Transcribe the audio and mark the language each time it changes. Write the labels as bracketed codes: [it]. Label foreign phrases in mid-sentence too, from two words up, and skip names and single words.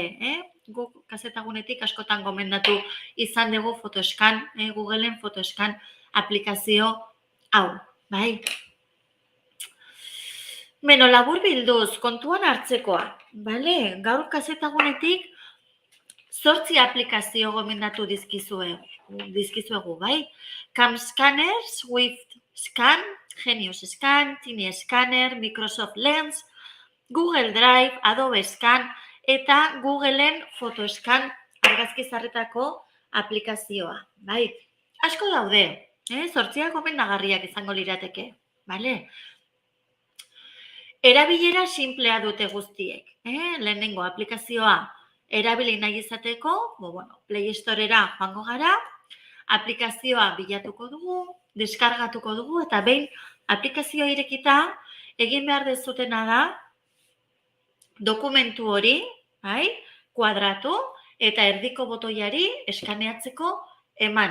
[eu] Guk kazetagunetik askotan gomendatu izan dugu Photoscan, Googleen Photoscan aplikazio hau. Labur bilduz, kontuan hartzekoa. Gaur kazetagunetik 8 aplikazio gomendatu dizkizuegu. CamScanner, Swift Scan, Genius Scan, Tiny Scanner, Microsoft Lens, Google Drive, Adobe Scan eta Googleen Photoscan argazki zarretako aplikazioa. Asko daude, 8 gomendagarriak izango lirateke. Erabilera simplea dute guztiek. Lehenengo aplikazioa erabili nahi izateko, Play Storera joango gara, aplikazioa bilatuko dugu, deskargatuko dugu, eta behin aplikazioa irekita, egin behar dezutena da, dokumentu hori, kuadratu, eta erdiko botoiari eskaneatzeko eman.